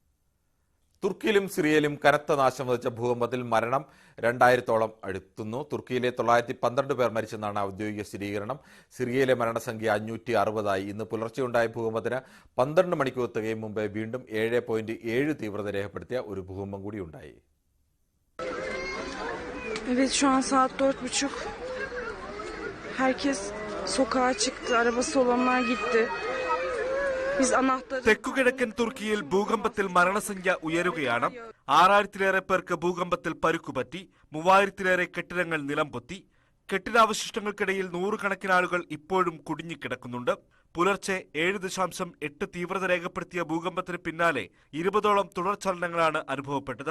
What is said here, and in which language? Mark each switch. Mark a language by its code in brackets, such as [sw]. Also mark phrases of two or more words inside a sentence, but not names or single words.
[ml] തുർക്കിയിലും സിറിയയിലും കനത്ത നാശം വിതച്ച ഭൂകമ്പത്തിൽ മരണം 2000-ഓളം അടുത്തുന്നു. തുർക്കിയിലെ 912 പേർ മരിച്ചെന്നാണ് ഔദ്യോഗിക സ്ഥിരീകരണം. സിറിയയിലെ മരണസംഖ്യ 560 ഇന്ന് പുലർച്ചെയുണ്ടായ ഭൂകമ്പത്തിന് 12 മണിക്കൂർ തികയും മുമ്പേ വീണ്ടും 7.7 തീവ്രത രേഖപ്പെടുത്തിയ ഒരു ഭൂകമ്പം കൂടി ഉണ്ടായി. [tr] Evet, şu an saat 4:30. Herkes sokağa çıktı. Arabası olanlar gitti. Biz anahtarı... [ml] തെക്കുകിഴക്കൻ തുർക്കിയിൽ ഭൂകമ്പത്തിൽ മരണസംഖ്യ ഉയരുകയാണ്. 6000-ലേറെ പേർക്ക് ഭൂകമ്പത്തിൽ പരുക്കുപറ്റി. 3000-ലേറെ കെട്ടിടങ്ങൾ നിലംപൊത്തി. കെട്ടിടാവശിഷ്ടങ്ങൾക്കിടയിൽ 100 ആളുകൾ ഇപ്പോഴും കുടുങ്ങിക്കിടക്കുന്നുണ്ട്. പുലർച്ചെ 7.8 തീവ്രത രേഖപ്പെടുത്തിയ ഭൂകമ്പത്തിന് പിന്നാലെ 20ഓളം തുടർചലനങ്ങളാണ് അനുഭവപ്പെട്ടത്.